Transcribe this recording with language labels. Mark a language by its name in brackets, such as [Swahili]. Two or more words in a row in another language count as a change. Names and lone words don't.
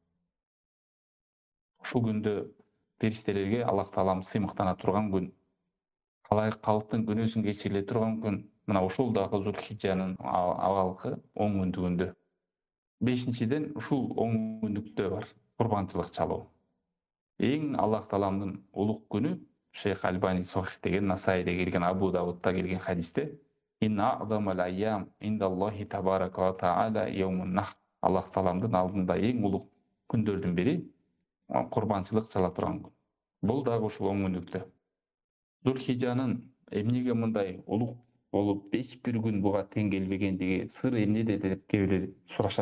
[Kyrgyz] Ушул күндө периштелерге Аллах Таалам сыймыктана турган күн, калайык калктын күнөөсүн кечириле турган күн. Мына ушул дагы Зулхижанын абалкы оң күндүгүндө. Бешинчиден ушул оң күндүктө бар курбанчылык чалуу. Эң Аллах Тааламдын улук күнү, Шейх Альбани Сохих деген, Насайда келген, Абу Давудта келген хадисте [Arabic] إن أعظم الأيام عند الله تبارك وتعالى يوم النحر. [Kyrgyz] Аллах Тааламдын алдында эң улук күндөрдүн бири курбанчылык чала турган күн. Бул дагы ушул оң күндүктө. Зулхижанын эмнеге мындай улук болуп, эч бир күн буга тең келбегендиги сыры эмнеде деп кээ бирөө сурашат.